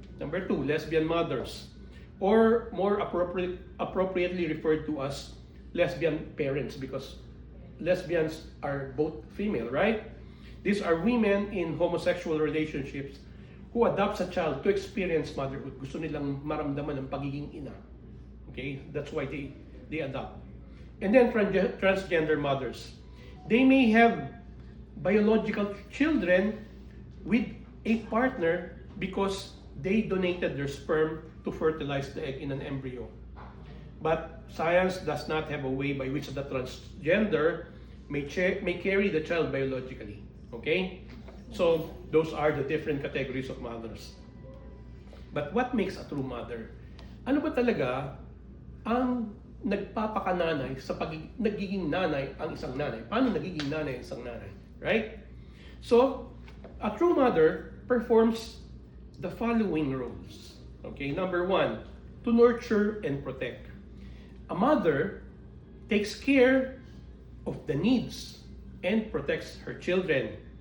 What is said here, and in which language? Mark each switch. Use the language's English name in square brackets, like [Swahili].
[English] Number 2, lesbian mothers, or more appropriately referred to as lesbian parents, because lesbians are both female, right? These are women in homosexual relationships who adopts a child to experience motherhood. [Filipino] Gusto nilang maramdaman ang pagiging ina. [English] Okay? That's why they adopt. And then transgender mothers. They may have biological children with a partner because they donated their sperm to fertilize the egg in an embryo. But science does not have a way by which the transgender may carry the child biologically. Okay? So, those are the different categories of mothers. But what makes a true mother? [Filipino] Ano ba talaga ang nagpapakananay sa nagiging nanay ang isang nanay? Paano nagiging nanay ang isang nanay? [English] Right? So, a true mother performs the following roles. Okay? Number 1, to nurture and protect. A mother takes care of the needs and protects her children.